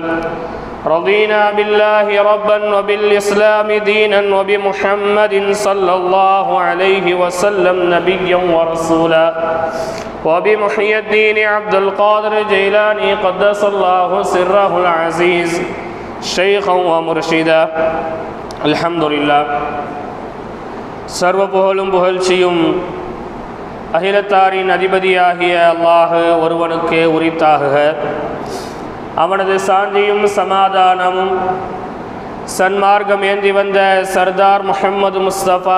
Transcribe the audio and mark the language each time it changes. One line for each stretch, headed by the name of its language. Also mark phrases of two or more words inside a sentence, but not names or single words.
Arabic: رضينا بالله ربا وبالإسلام دينا وبمحمد صلى الله عليه وسلم نبيا ورسولا، وبمحيي الدين عبد القادر الجيلاني قدس الله سره العزيز شيخا ومرشدا. الحمد لله.
Tamil: சர்வ புகழும் புகழ்ச்சியும் அகிலத்தாரின் அதிபதியாகிய அல்லாஹ் ஒருவனுக்கே உரித்தாகுக. அவனது சாந்தியும் சமாதானமும் சன்மார்க்கம் ஏந்தி வந்த சர்தார் முஹம்மது முஸ்தபா